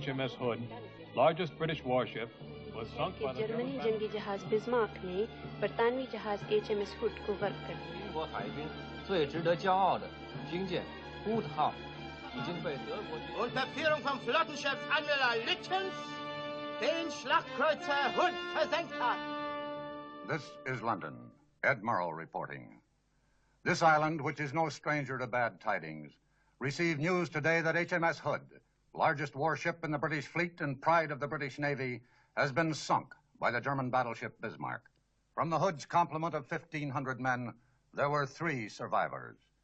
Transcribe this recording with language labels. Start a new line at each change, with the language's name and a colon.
English: HMS Hood, largest British warship, was sunk by the
Hindi: Germany जंगी जहाज Bismarck ने बरतानवी जहाज HMS Hood को work कर दिया।
Chinese: 英国海军最值得骄傲的军舰 Hood 号已经被德国军
German: Unter Führung von Flottenchef Admiral Lütjens den Schlachtkreuzer Hood versenkt hat.
English: This is London. Ed Murrow reporting. This island, which is no stranger to bad tidings, received news today that HMS Hood, largest warship in the British fleet and pride of the British Navy, has been sunk by the German battleship Bismarck. From the Hood's complement of 1,500 men, there were 3 survivors.